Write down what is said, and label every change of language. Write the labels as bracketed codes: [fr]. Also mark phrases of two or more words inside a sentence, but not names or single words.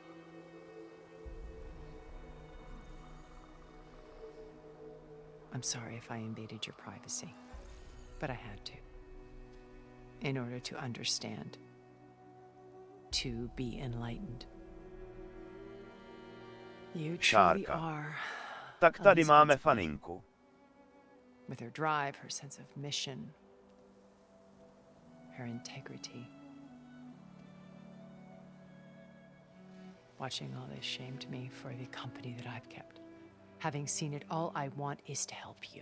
[en] I'm sorry if I invaded your privacy, but I had to. In order to understand. To be enlightened. You truly Shaarka. are. [cs] Tak tady máme faninku. [en] With her drive, her sense of mission, her integrity. Watching all this shamed me for the company that I've kept. Having seen it, all I want is to help you.